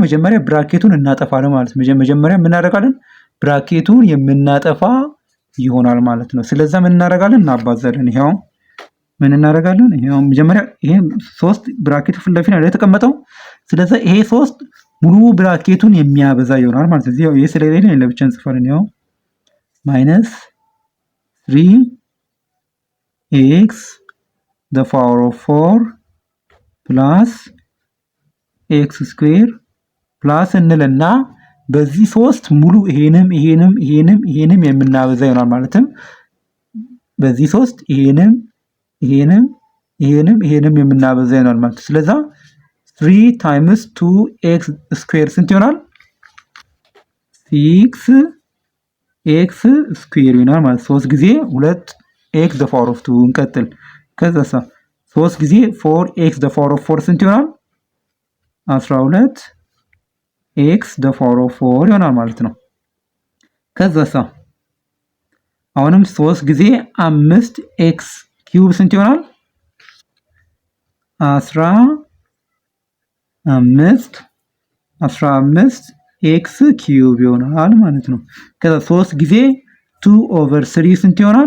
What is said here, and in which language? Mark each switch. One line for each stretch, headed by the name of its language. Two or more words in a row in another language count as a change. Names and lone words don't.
Amharic: መጀመሪያ ብራኬቱን እናጠፋለን ማለት ነው። መጀመሪያ ምን እናደርጋለን? ብራኬቱን የምናጠፋ ይሆናል ማለት ነው። ስለዚህ ምን እናደርጋለን? እናባዛለን። ይሄው ምን እናደርጋለን? ይሄው መጀመሪያ ይሄ 3 ብራኬቱ ፊት ለፊት ነው የተቀመጠው። ስለዚህ ይሄ 3 ሙሉ ብራኬቱን የሚያበዛ ይሆናል ማለት ነው። ይሄ ስለሌለ ለብቻ እንጽፋለን። ይሄው
English: -3x the power of 4 plus x square plus
Amharic: እንልና በዚህ 3 ሙሉ ይሄንም የምናበዛ ይሆናል ማለትም በዚህ 3 ይሄንም የምናበዛ ይሆናል ማለት ስለዚህ
English: 3 times 2x square
Amharic: ስንት ይሆናል?
English: 6x square
Amharic: ይሆናል ማለት 3 ጊዜ
English: 2x the power of 2
Amharic: እንቀጥል። ከዛ 3 ጊዜ
English: 4x the power of 4
Amharic: ስንት ይሆናል?
English: 12x the power of 4
Amharic: ይሆናል ማለት ነው። ከዛሳ አሁንም 3 ጊዜ
English: 5x cube
Amharic: ስንት ይሆናል?
English: 15x cube
Amharic: ይሆናል ማለት ነው። ከዛ 3 ጊዜ 2/3 ስንት ይሆናል?